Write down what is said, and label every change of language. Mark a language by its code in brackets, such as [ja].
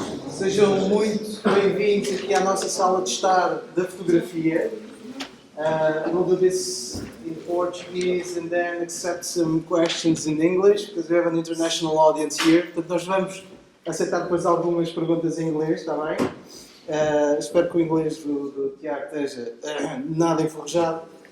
[pt] Sejam muito bem-vindos aqui à nossa sala de estar da fotografia. [en] We'll do this in Portuguese and then accept some questions in English, because we have an international audience here. [pt] Portanto, nós vamos aceitar depois algumas perguntas em inglês, está bem? Espero que o inglês do Tiago esteja nada enferrujado.